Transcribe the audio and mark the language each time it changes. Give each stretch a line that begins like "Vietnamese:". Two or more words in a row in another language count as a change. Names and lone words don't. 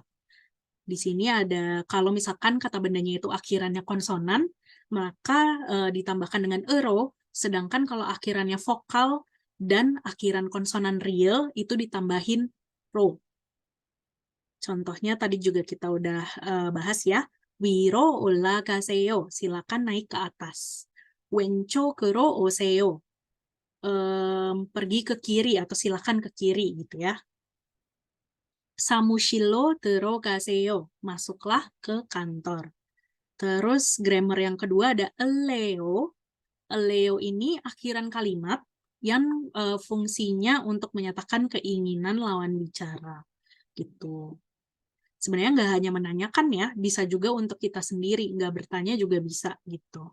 Indonesian: Di sini ada, kalau misalkan kata bendanya itu akhirannya konsonan, maka ditambahkan dengan ero, sedangkan kalau akhirannya vokal dan akhiran konsonan real itu ditambahin ro. Contohnya tadi juga kita udah bahas ya.
Korean: 위로 올라가세요.
Indonesian: Silakan naik ke atas.
Korean: 왼쪽으로 오세요.
Indonesian: Pergi ke kiri atau silakan ke kiri gitu ya.
Korean: 사무실로 들어가세요.
Indonesian: Masuklah ke kantor. Terus grammar yang kedua ada eleo. Eleo ini akhiran kalimat yang fungsinya untuk menyatakan keinginan lawan bicara gitu. Sebenarnya nggak hanya menanyakan ya, bisa juga untuk kita sendiri, nggak bertanya juga bisa gitu.